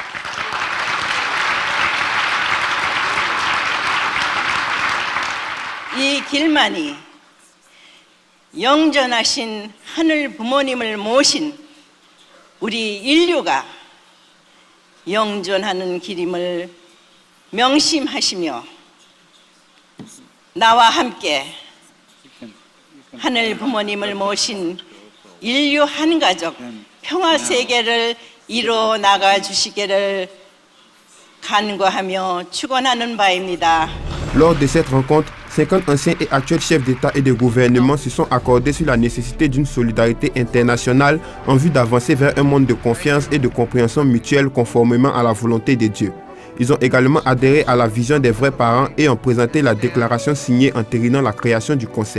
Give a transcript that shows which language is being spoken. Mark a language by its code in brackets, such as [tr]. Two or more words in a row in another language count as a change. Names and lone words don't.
[ko] 이 길만이 영전하신 하늘 부모님을 모신 우리 인류가 영존하는 길임을 명심하시며 나와 함께 하늘 부모님을 모신 인류 한 가족 평화 세계를 이루어 나가 주시기를 간구하며 축원하는 바입니다. [fr] Lors de cette rencontre, 50 anciens et actuels chefs d'État et de gouvernement se sont accordés sur la nécessité d'une solidarité internationale en vue d'avancer vers un monde de confiance et de compréhension mutuelle conformément à la volonté de Dieu. Ils ont également adhéré à la vision des vrais parents et ont présenté la déclaration signée entérinant la création du Conseil.